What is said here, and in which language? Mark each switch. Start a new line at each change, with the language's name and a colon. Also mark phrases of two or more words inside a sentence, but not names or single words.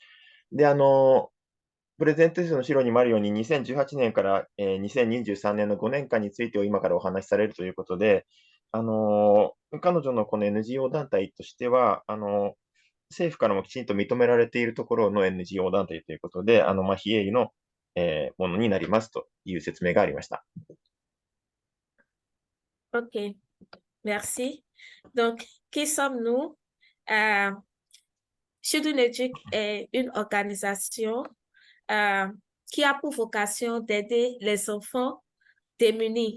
Japanese: で、プレゼンテーションの資料にもあるように、2018年から、2023年の5年間についてを今からお話しされるということで、彼女のこの NGO 団体としては、政府からもきちんと認められているところの NGO 団体ということで、非営利の、ものになりますという説明がありました。
French: OK, merci. Donc, qui sommes-nous? Children Educ est une organisation qui a pour vocation d'aider les enfants démunis.